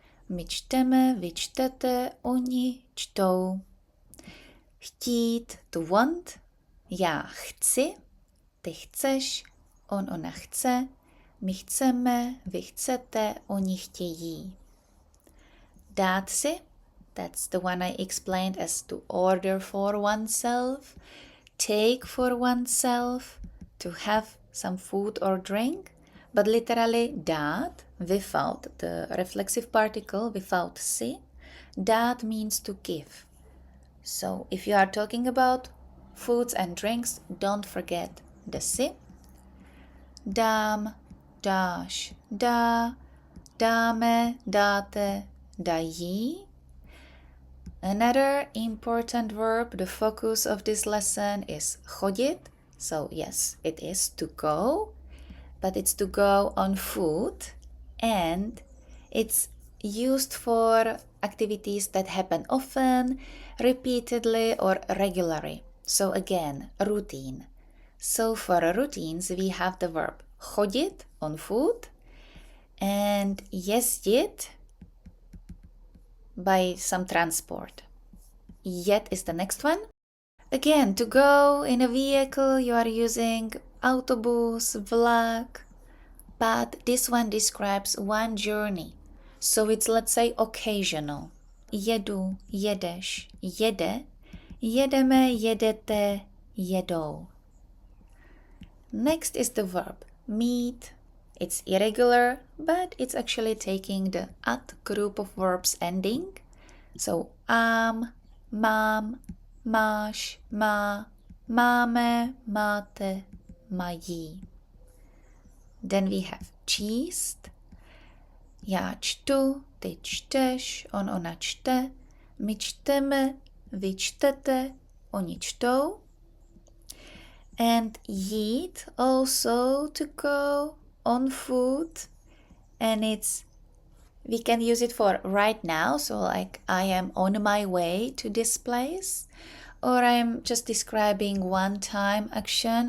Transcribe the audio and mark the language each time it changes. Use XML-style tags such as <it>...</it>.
<cs>My čteme, vy čtete, oni čtou. Chtít,</cs> <en>to want.</en> <cs>Já chci, ty chceš, ona chce. My chceme, vy chcete, oni chtějí.</cs> <en>Dát si, that's the one I explained as to order for oneself, take for oneself, to have some food or drink, but literally dát, without the reflexive particle, without si, dát means to give. So if you are talking about foods and drinks, don't forget the si.</en> <cs>Dám, dáš, dá, dáme, dáte, dají.</cs> <en>Another important verb, the focus of this lesson is chodit. So yes, it is to go, but it's to go on foot and it's used for activities that happen often, repeatedly or regularly. So again, routine. So for routines, we have the verb chodit, on foot, and jezdit, by some transport. Jet is the next one. Again, to go in a vehicle, you are using autobus, vlak, but this one describes one journey. So it's, let's say, occasional.</en> <cs>Jedu, jedeš, jede, jedeme, jedete, jedou. Next is the verb meet. It's irregular, but it's actually taking the at group of verbs ending. So mám, máš, má, máme, máte, mají.</cs> <en>Then we have</en> <cs>číst. Já čtu, ty čteš, ona čte, my čteme, vy čtete, oni čtou.</cs> <en>And eat, also to go, on food, and we can use it for right now, so like I am on my way to this place, or I'm just describing one time action.</en>